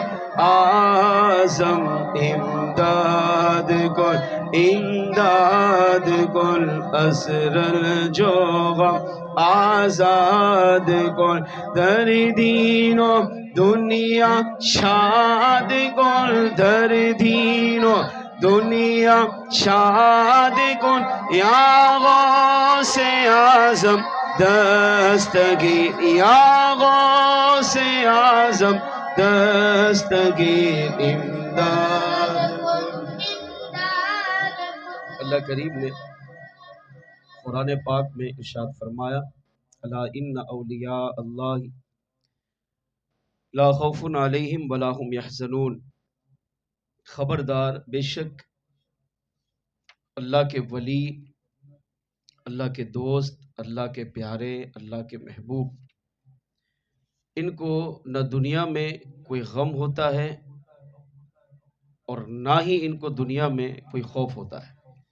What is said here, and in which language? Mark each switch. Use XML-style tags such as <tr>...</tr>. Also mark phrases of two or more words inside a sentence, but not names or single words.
<fa>اعظم امداد کن امداد کن عذر جو غم آزاد کن در دین و دنیا شاد کن در دین و دنیا شاد کن یا غوث اعظم دستگیر یا غوث اعظم دستگیر امداد.</fa> <ur>اللہ کریم نے قرآن پاک میں ارشاد فرمایا</ur> <ar>الا ان اولیاء اللہ لا خوف علیہم ولا هم یحزنون،</ar> <ur>خبردار بے شک اللہ کے ولی، اللہ کے دوست، اللہ کے پیارے، اللہ کے محبوب، ان کو نہ دنیا میں کوئی غم ہوتا ہے اور نہ ہی ان کو دنیا میں کوئی خوف ہوتا ہے۔</ur>